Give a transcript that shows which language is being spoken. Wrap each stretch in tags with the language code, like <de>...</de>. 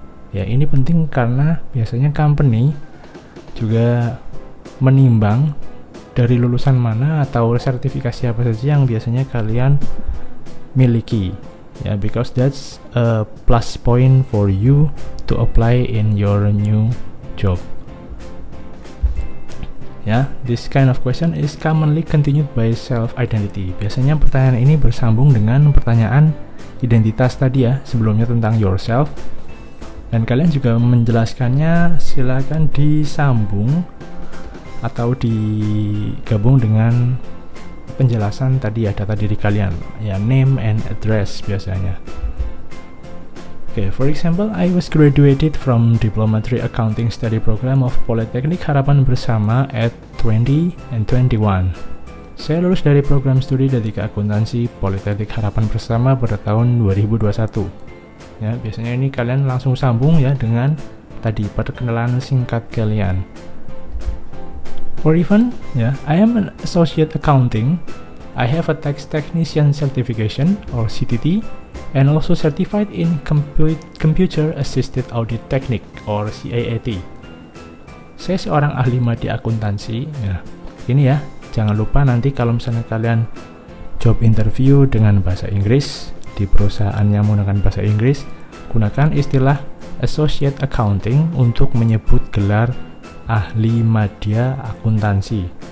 <id>Ya, ini penting karena biasanya company juga menimbang dari lulusan mana atau sertifikasi apa saja yang biasanya kalian miliki.</id> <en>Ya, because that's a plus point for you to apply in your new job. Ya, this kind of question is commonly continued by self-identity.</en> <id>Biasanya pertanyaan ini bersambung dengan pertanyaan identitas tadi ya, sebelumnya tentang yourself. Dan kalian juga menjelaskannya, silakan disambung atau digabung dengan penjelasan tadi ya, data diri kalian.</id> <en>Ya, name and address biasanya. Okay, for example, I was graduated from Diploma 3 Accounting Study Program of Polytechnic Harapan Bersama at 20 and 21.</en> <id>Saya lulus dari program studi D3 Akuntansi Politeknik Harapan Bersama pada tahun 2021. Ya, biasanya ini kalian langsung sambung ya dengan tadi perkenalan singkat kalian.</id> <en>Or even, I am an associate accounting. I have a tax technician certification or CTT. And also certified in Computer Assisted Audit Technique or CAAT.</en> <id>Saya seorang ahli madi akuntansi. Ya, ini ya, jangan lupa nanti kalau misalnya kalian job interview dengan bahasa Inggris di perusahaan yang menggunakan bahasa Inggris, gunakan istilah Associate Accounting untuk menyebut gelar ahli media akuntansi.</id>